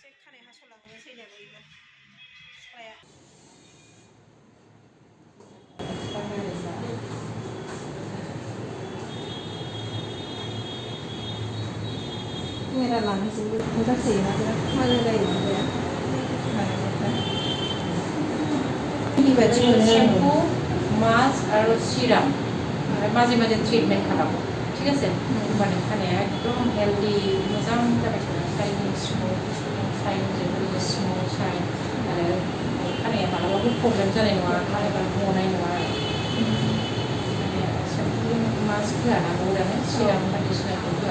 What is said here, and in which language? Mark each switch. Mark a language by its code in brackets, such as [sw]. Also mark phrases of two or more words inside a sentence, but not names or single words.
[brx] केमेरा लानोसैबो जासोयोना बिराद मोजां जायो माबाया। [as] শ্যাম্পু, মাস্ক আৰু সিরাম মাঝে মাঝে ট্রিটমেন্ট খাটাবো, ঠিক আছে? [brx] মানে খানাया एकदम हेल्दी मोजां जाबाय थागोन। [en] shining smooth, [brx] शाइनजों लोगोसे [en] smooth shine [brx] आरो खानाया मालाबाबो प्रब्लेम जानाय नङा, खानाया गनाय नङा आरो। [en] shampoo mask [brx] होआ ना बहुदानो, सिराम बायदिसिनाखौ होआ।